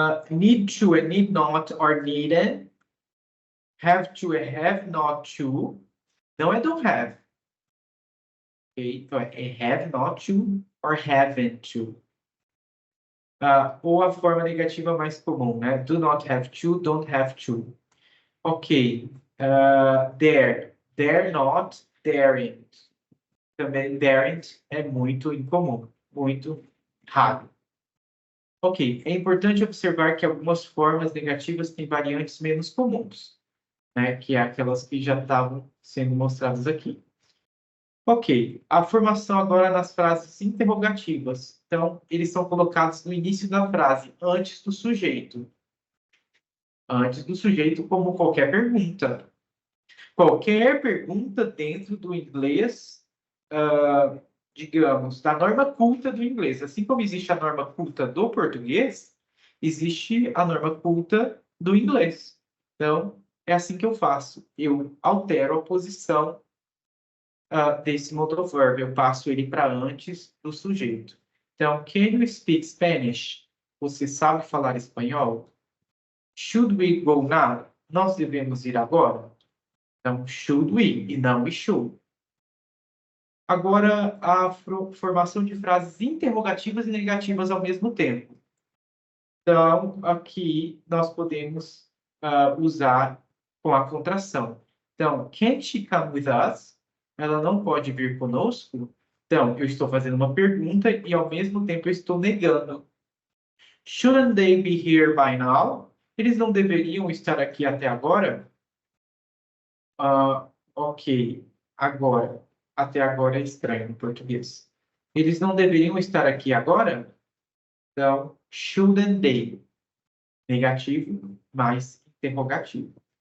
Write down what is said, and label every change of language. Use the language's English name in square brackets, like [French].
[Portuguese] Need to é need not or needed. Have to é have not to. Não é don't have. Okay? Então é have not to or haven't to. Ou a forma negativa mais comum, né? [English] Do not have to, don't have to. Ok. Dare not, daren't. [Portuguese] Também daren't é muito incomum, muito raro. Ok, é importante observar que algumas formas negativas têm variantes menos comuns, né? Que é aquelas que já estavam sendo mostradas aqui. Ok, a formação agora nas frases interrogativas. Então, eles são colocados no início da frase, antes do sujeito. Antes do sujeito, como qualquer pergunta. Qualquer pergunta dentro do inglês, digamos, da norma culta do inglês. Assim como existe a norma culta do português, existe a norma culta do inglês. Então, é assim que eu faço. Eu altero a posição desse modal verb. Eu passo ele para antes do sujeito. Então, [English] can you speak Spanish? [Portuguese] Você sabe falar espanhol? [English] Should we go now? [Portuguese] Nós devemos ir agora? Então, should we e não we should. Agora, a formação de frases interrogativas e negativas ao mesmo tempo. Então, aqui nós podemos usar com a contração. Então, [English] can't she come with us? [Portuguese] Ela não pode vir conosco? Então, eu estou fazendo uma pergunta e, ao mesmo tempo, eu estou negando. [English] Shouldn't they be here by now? [Portuguese] Eles não deveriam estar aqui até agora? Ok, agora. até agora é estranho no português. Eles não deveriam estar aqui agora? Então, shouldn't they? Negativo mais interrogativo.